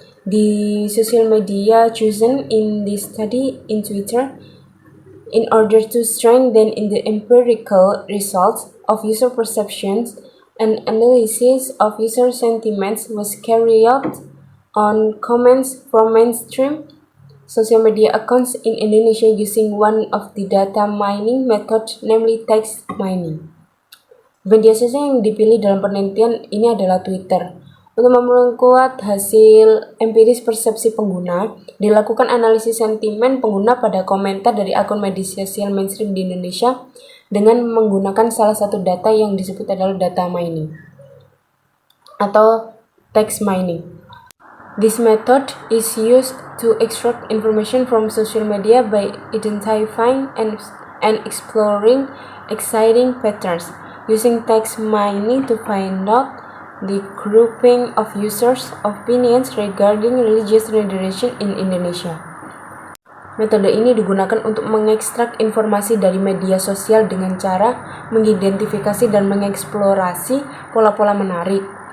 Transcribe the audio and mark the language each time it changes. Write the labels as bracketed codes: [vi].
[en] The social media chosen in this study in Twitter in order to strengthen in the empirical results of user perceptions. An analysis of user sentiments was carried out on comments from mainstream social media accounts in Indonesia using one of the data mining method, namely text mining. [id] Media sosial yang dipilih dalam penelitian ini adalah Twitter. Untuk memperkuat hasil empiris persepsi pengguna, dilakukan analisis sentimen pengguna pada komentar dari akun media sosial mainstream di Indonesia dengan menggunakan salah satu data yang disebut adalah data mining atau text mining. [en] This method is used to extract information from social media by identifying and exploring exciting patterns, using text mining to find out the grouping of users' opinions regarding religious moderation in Indonesia. [id] Metode ini digunakan untuk mengekstrak informasi dari media sosial dengan cara mengidentifikasi dan mengeksplorasi pola-pola menarik.